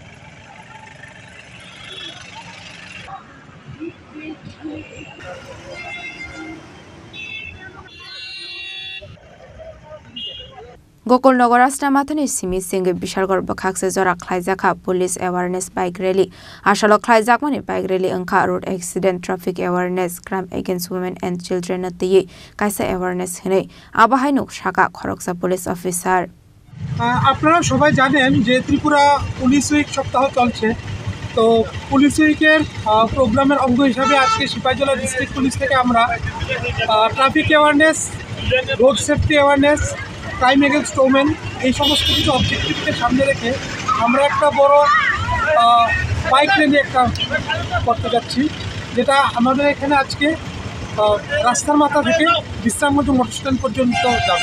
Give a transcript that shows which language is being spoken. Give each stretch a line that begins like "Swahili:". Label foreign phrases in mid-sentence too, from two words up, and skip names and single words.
Kok Borok: गोकुलनगर राष्ट्रमाथानि सिमी सिंगे विशालगढ़ बखाकसे जरा खलाइजाखा
English: police awareness bike rally
Kok Borok: आशालो खलाइजाकमानि
English: bike rally
Kok Borok: अंखा
English: road accident traffic awareness crime against women and children
Kok Borok: नतिये काइसा एवारनेस हिनै आबाहाइनु शाखा खरकसा
English: police officer
Bangla: আপনারা সবাই জানেন যে ত্রিপুরা পুলিশ উইক সপ্তাহ চলছে তো পুলিশ উইকের প্রোগ্রামের অঙ্গ হিসাবে আজকে সিপাহীজলা ডিস্ট্রিক্ট পুলিশ থেকে আমরা
English: traffic awareness road safety awareness crime against women
Bangla: এই সমস্ত কিছু অবজেক্টিভকে সামনে রেখে আমরা একটা বড়
English: bike rally
Bangla: একটা করতে যাচ্ছি যেটা আমাদের এখানে আজকে রাস্তার মাথা থেকে বিশ্রামগঞ্জ মোটর স্ট্যান্ড পর্যন্ত যাবে।